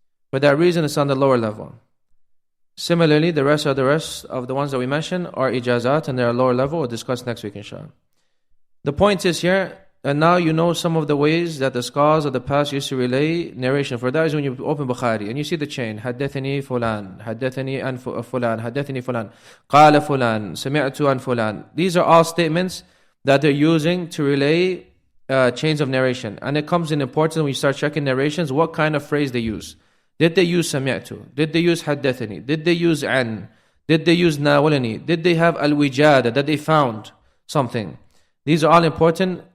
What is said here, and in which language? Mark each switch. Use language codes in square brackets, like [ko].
[en] For that reason, it's on the lower level. Similarly, the rest of the ones that we mentioned are ijazat, and they're lower level. We'll discuss next week, inshallah. The point is here, and now you know some of the ways that the scholars of the past used to relay narration. For that is when you open Bukhari and you see the chain. [ar] حدثني فلان, حدثني عن فلان, حدثني فلان, قال فلان, سمعت عن فلان. [en] These are all statements that they're using to relay chains of narration. And it comes in importance when you start checking narrations, what kind of phrase they use. Did they use سمعت? Did they use حدثني? Did they use عن? Did they use ناولني? Did they have الوجادة, that they found something? These are all important.